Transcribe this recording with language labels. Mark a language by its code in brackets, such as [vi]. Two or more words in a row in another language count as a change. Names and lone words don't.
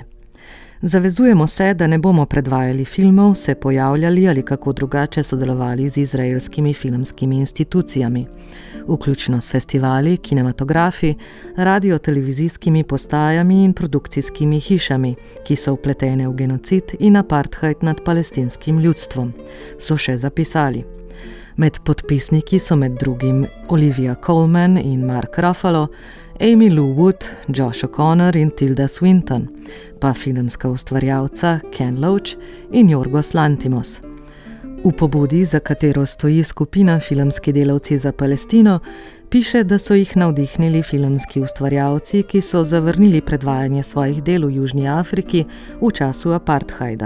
[sl] Zavezujemo se, da ne bomo predvajali filmov, se pojavljali ali kako drugače sodelovali z izraelskimi filmskimi institucijami, vključno s festivali, kinematografi, radio-televizijskimi postajami in produkcijskimi hišami, ki so vpletene v genocid in apartheid nad palestinskim ljudstvom, so še zapisali. Med podpisniki so med drugim Olivia Colman in Mark Ruffalo, Amy Lou Wood, Josh O'Connor in Tilda Swinton, pa filmska ustvarjalca Ken Loach in Jorgos Lanthimos. V pobudi, za katero stoji skupina Filmski delavci za Palestino, piše, da so jih navdihnili filmski ustvarjalci, ki so zavrnili predvajanje svojih del v Južni Afriki v času apartheida.